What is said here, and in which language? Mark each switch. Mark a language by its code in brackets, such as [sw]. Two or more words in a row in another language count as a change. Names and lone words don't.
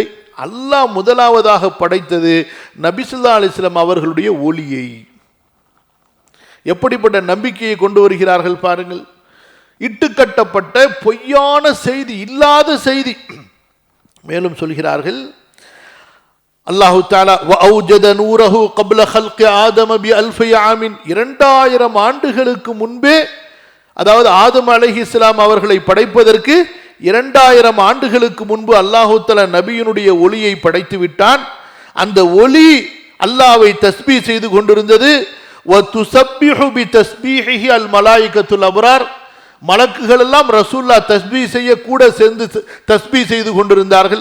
[ta] அல்லாஹ் முதலாவதாக படைத்தது நபி [ar] صلى الله عليه وسلم [ta] அவர்களுடைய ஒளியை. எப்படிப்பட்ட நம்பிக்கையை கொண்டு வருகிறார்கள் பாருங்கள். இட்டுக்கட்டப்பட்ட பொய்யான செய்தி, இல்லாத செய்தி. மேலும் சொல்கிறார்கள், [ar] الله تعالى وأوجد نوره قبل خلق آدم بألف عام, [ta] 2000 ஆண்டுகளுக்கு முன்பே, அதாவது ஆதம் அலைஹிஸ்ஸலாம் அவர்களை படைப்பதற்கு 2000 ஆண்டுகளுக்கு முன்பு [ar] الله تعالى [ta] நபியினுடைய ஒளியை படைத்து விட்டான். அந்த ஒளி அல்லாஹ்வை தஸ்பீஹ் செய்து கொண்டிருந்தது. [ar] وتسبح بتسبيحه الملائكة الأبرار, [ta] மலக்குகள் எல்லாம் ரசூலுல்லாஹ் தஸ்பீஹ் செய்ய கூட சேர்ந்து தஸ்பீஹ் செய்து கொண்டிருந்தார்கள்.